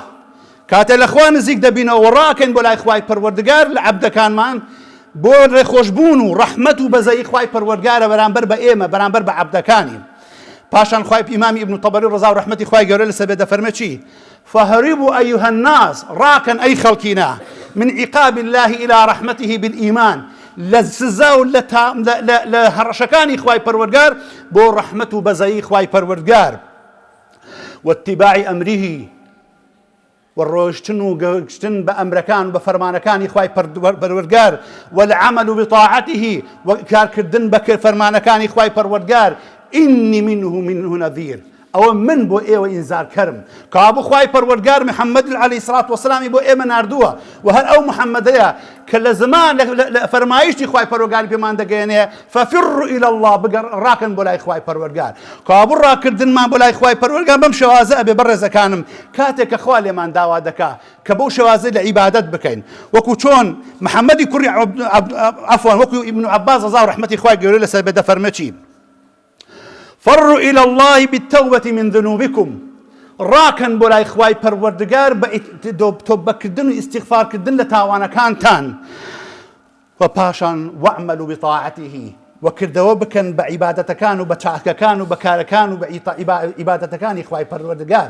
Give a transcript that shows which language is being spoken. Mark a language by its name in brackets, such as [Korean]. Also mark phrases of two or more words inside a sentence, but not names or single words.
[Central Kurdish] کاتێ لە خوا نزیک دەبینەوە و ڕاکەین بۆ لای خوای پەروەردگار لە عەبدەکانمان بۆ ڕێخۆشبوون و ڕەحمەت و بەزەیی خوای پەروەردگارە بەرامبەر بە ئێمە، بەرامبەر بە عەبدەکانی. پاشان خوای ئیمامی ابن طەبەری ڕەزا و ڕەحمەتی خوای گەورە لەسەر بێ دەفەرمێ چی؟ [Arabic] فهربوا أيها الناس [Central Kurdish] ڕاکەن ئەی خەڵکینە [Arabic] من عقاب الله إلى رحمته بالإيمان. [Central Kurdish] لە سزا و لە هەڕەشەکانی خوای پەروەردگار بۆ ڕەحمەت و بەزەیی خوای پەروەردگار. [Arabic] واتباع أمره [Central Kurdish] والڕۆیشتن و گەشتن بە ئەمرەکان و بە فەرمانەکانی خوای پەروەردگار [Arabic] والعمل بطاعته [Central Kurdish] و کارکردن بە فەرمانەکانی خوای پەروەردگار. [Arabic] ئینی منه نەذیر. [Central Kurdish] ئەوە من بۆ ئێوە ئینزارکەرم. کابوو خوای پەروەردگار محەممەد عەلەیهی سڵات وەسەلامی بۆ ئێمە ناردووە و هەر ئەو محەممەدەیە کە لە زمان لە فەرمایشتی خوای پەروەردگاری پێمان دەگەێنێ [Arabic] فەفروا إلى الله، [Central Kurdish] ڕاکەن بۆ لای خوای پەروەردگار. کابوو ڕاکردنمان بۆ لای خوای پەروەردگار بەم شێوازە ئەبێ بەڕێزەکانم کاتێک کە خوا لێمان داوا دەکا کە بەو شێوازە لە عیبادەت بکەین. وەکو چۆن محەممەدی کوڕی عەفوان وەکو ئیبن عەباس ڕەزا و ڕەحمەتی خوای گەورە لەسەر بێ دەفەرمێ چی؟ [Arabic] فروا إلى الله بالتوبة من ذنوبكم. [Central Kurdish] ڕاکەن بۆ لای خوای پەروەردگار بە تۆبەکردن و ئیستیغفارکردن لە تاوانەکانتان. و پاشان [Arabic] وەعملوا بطاعته [Central Kurdish] و کردەوە بکەن بە عیبادەتەکان و بە چاکەکان و بە کارەکان و بە عیبادەتەکانی خوای پەروەردگار.